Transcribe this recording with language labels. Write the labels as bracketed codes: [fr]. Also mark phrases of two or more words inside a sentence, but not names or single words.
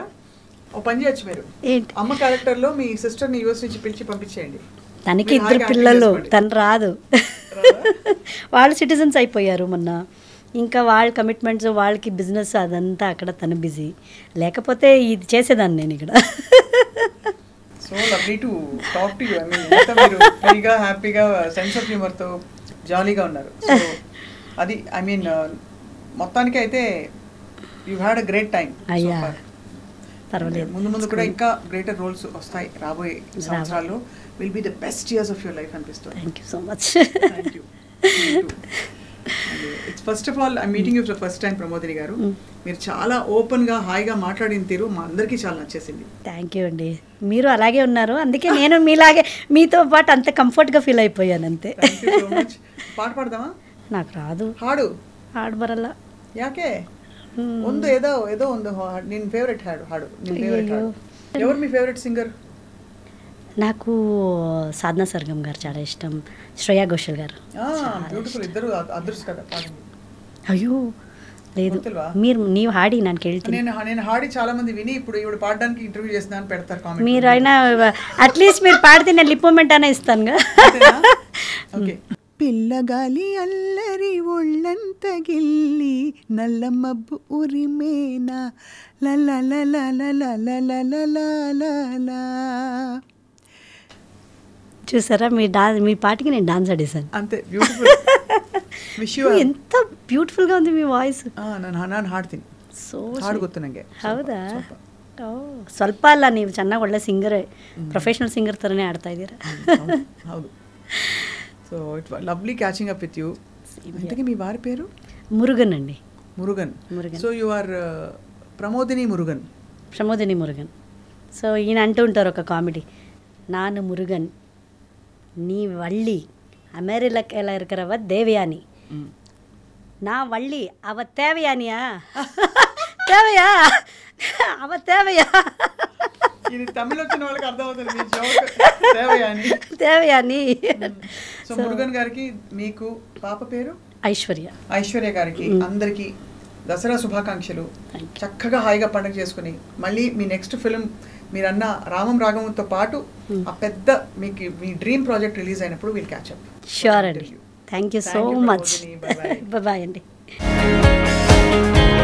[te] ఓ పని చేయొచ్చు మీరు, ఏంటి అమ్మ క్యారెక్టర్లో మీ సిస్టర్ని యూఎస్ నుంచి పిలిచి పంపించేయండి. తనకి 2 పిల్లలు, తను రాదు. వాళ్ళు సిటిజన్స్ అయిపోయారు మొన్న. ఇంకా వాళ్ళ కమిట్మెంట్స్, వాళ్ళకి బిజినెస్, అదంతా అక్కడ తను బిజీ. లేకపోతే ఇది చేసేదాన్ని నేను ఇక్కడ. [en] so lovely to talk to you. I mean [te] మీరు ఫ్రీగా, హ్యాపీగా, [en] sense of humour తో [te] జాలీగా ఉన్నారు. [en] సో అది I mean [te] మొత్తానికి అయితే [en] you had a great time. [te] అయ్యా పర్వాలేదు, ముందు కూడా ఇంకా [en] greater roles [te] వస్తాయి రాబోయే సంవత్సరాల్లో. [en] will be the best years of your life అనిపిస్తుంది. thank you so much. thank you. It's first of all I meeting you for first time Pramodini గారు. [te] మీరు చాలా ఓపెన్గా, హాయిగా మాట్లాడిన తీరు మా అందరికీ చాలా నచ్చేసింది. [en] thank you [te] అండి, మీరు అలాగే ఉన్నారు, అందుకే నేను మీలాగే మీతో పాటు అంత కంఫర్ట్గా ఫీల్ అయిపోయాను అంతే. [en] thank you so much. [te] పాట పాడదామా? నాకు రాదు. [kn] ಹಾಡು ಬರಲ್ಲ. ಯಾಕೆ? ಒಂದು ఏదో ಒಂದು ನಿನ್ನ ಫೇವರೇಟ್ ಹಾಡು ನಿನ್ನ ಫೇವರೇಟ್ ಹಾಡು. [te] ఎవరు మీ ఫేవరెట్ సింగర్? నాకు సాధనా సర్గం గారు చాలా ఇష్టం, శ్రేయా ఘోషల్ గారు. ಬ್ಯೂಟಿಫುಲ್, ಇద్దరు ಅದೃಷ್ಟ కదా పాడండి. అయ్యో లేదు, [kn] ನೀವು ಹಾಡಿ ನಾನು ಕೇಳ್ತೀನಿ. [te] నేను ಹಾಡಿ చాలా మంది విని ఇప్పుడు ఇవిడ పాడడానికి ఇంటర్వ్యూ చేస్తున్నా అని పెడతారు కామెంట్. మీరు అయినా అట్లీస్ట్ మీరు పాడితే నేను [en] lip movement [te] అయినా ఇస్తాను. ఓకే. పిల్లగాలి అల్లరి ఒళ్ళంత గిల్లి నల్ల మబ్బు ఉరిమేనా లలలలలలలలలలలా. చూసారా, మీ పాటకి నేను డాన్స్ ఆడేసాను అంతే. బ్యూటిఫుల్. ఎంత ಬ್ಯೂಟಿಫುಲ್గా ఉంది మీ ವಾಯ್ಸ್. [kn] ನಾನು ಹಾಡ್ತೀನಿ, ಸೊ ಹಾಡು ಗೊತ್ತು ನನಗೆ. ಹೌದಾ? ಸ್ವಲ್ಪ ಅಲ್ಲ, ನೀವು ಚೆನ್ನಾಗಿ ಒಳ್ಳೆ ಸಿಂಗರೇ, [en] professional singer [kn] ಥರನೇ ಆಡ್ತಾ ಇದ್ದೀರಾ. ಹೌದು. [en] so it lovely catching up with you. [te] ఇంతకీ మీ వారి పేరు? మురుగన్ అండి. [en] Murugan. So you are Pramodini Murugan. [te] ప్రమోదిని మురుగన్. సో ఈయన అంటూ ఉంటారు ఒక కామెడీ, ನಾನು మురుగన్ [ta] நீ வள்ளி அமெரிக்கால இருக்கிறவ தேவயானி, நான் வள்ளி அவ தேவயானியா, தேவையா அவ தேவையா. [te] ఇది తమిళ వచ్చిన వాళ్ళకి అర్థమవుతుంది మీ జోక్. దేవయాని. సో మురుగన్ గారికి, మీకు పాప పేరు ఐశ్వర్య గారికి అందరికీ దసరా శుభాకాంక్షలు. చక్కగా హాయిగా పండుగ చేసుకుని మళ్ళీ మీ [en] next film [te] మీరన్న రామం రాఘవంతో పాటు ఆ పెద్ద మీకు మీ [en] dream project [te] రిలీజ్ అయినప్పుడు [en] will catch up. ష్యూర్ అండి. thank you so Thank you, మచ్ Pramodini. Bye-bye. [te] బాయ్ అండి.